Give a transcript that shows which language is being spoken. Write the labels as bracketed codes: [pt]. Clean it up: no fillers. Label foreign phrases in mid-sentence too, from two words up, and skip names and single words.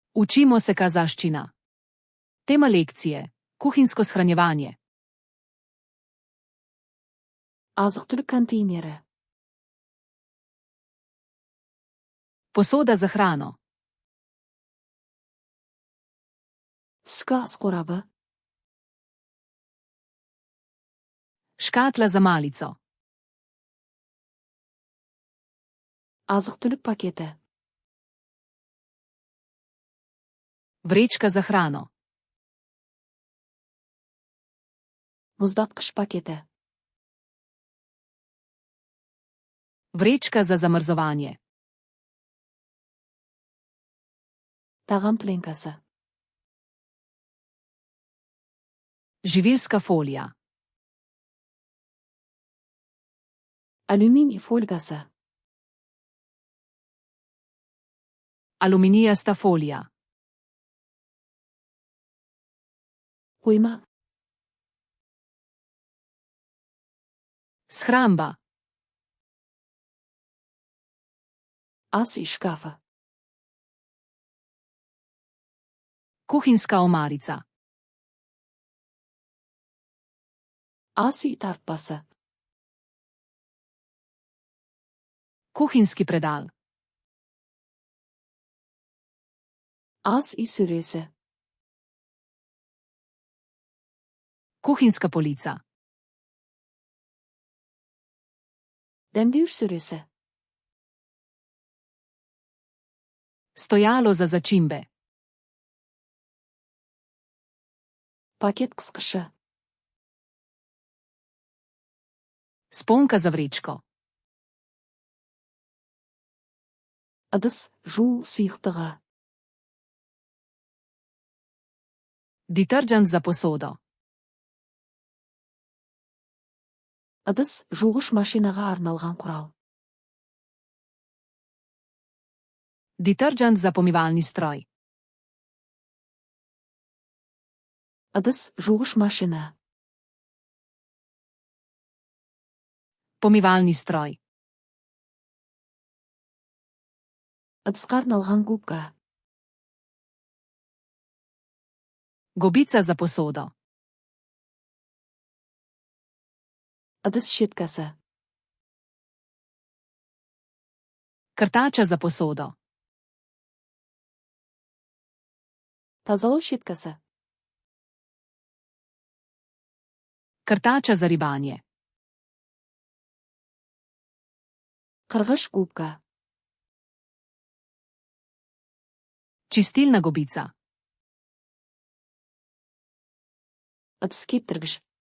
[sl] Učimo se kazaščina. Tema lekcije: kuhinjsko shranjevanje. [kk] Азық-түлік контейнері. [sl] Posoda za hrano. [kk] Түскі ас қорабы. [sl] Škatla za malico. [kk] Азық-түлік пакеті. [sl] Vrečka za hrano. [kk] Мұздатқыш пакеті. [sl] Vrečka za zamrzovanje. [kk] Тағам пленкасы. [sl] Živilska folija. [kk] Алюминий фольгасы. [sl] Aluminijasta folija. [kk] Қойма. [sl] Shramba. [kk] Ас үй шкафы. [sl] Kuhinjska omarica. [kk] Ас үй тартпасы. [sl] Kuhinjski predal. [kk] Ас үй сөресі. [sl] Kuhinjska polica. [kk] Дәмдеуіш сөресі. [sl] Stojalo za začimbe. [kk] Пакет қысқышы. [sl] Sponka za vrečko. [kk] Ыдыс жуу сұйықтығы. [sl] Detergent za posodo. [kk] Ыдыс жуғыш машинаға арналған құрал. [sl] Detergent za pomivalni stroj. [kk] Ыдыс жуғыш машина. [sl] Pomivalni stroj. [kk] Ыдысқа арналған губка. [sl] Gobica za posodo. [kk] Ыдыс щеткасы. [sl] Krtača za posodo. [kk] Тазалау щеткасы. [sl] Krtača za ribanje. [kk] Қырғыш губка. [sl] Čistilna gobica. [kk] Ыдыс кептіргіш.